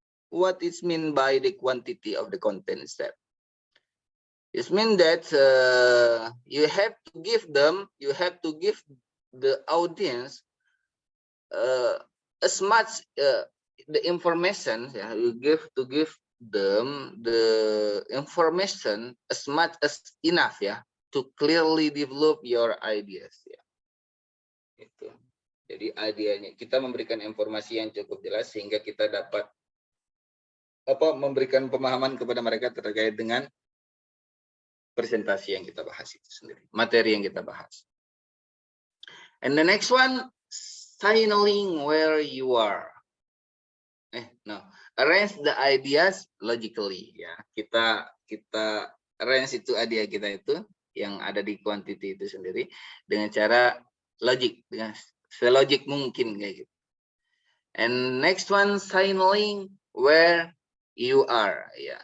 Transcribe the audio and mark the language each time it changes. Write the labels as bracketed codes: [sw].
[en] What is mean by the quantity of the content step? It means that you have to give the audience as much the information. You give them the information as much as enough ya, to clearly develop your ideas ya. [id] Itu. Jadi idenya kita memberikan informasi yang cukup jelas sehingga kita dapat memberikan pemahaman kepada mereka terkait dengan presentasi yang kita bahas itu sendiri, materi yang kita bahas. [en] And the next one, signaling where you are. Arrange the ideas logically [id] ya. Kita arrange itu idea kita itu yang ada di quantity itu sendiri dengan cara logik, dengan selogik mungkin kayak gitu. [en] And next one, signaling where you are ya.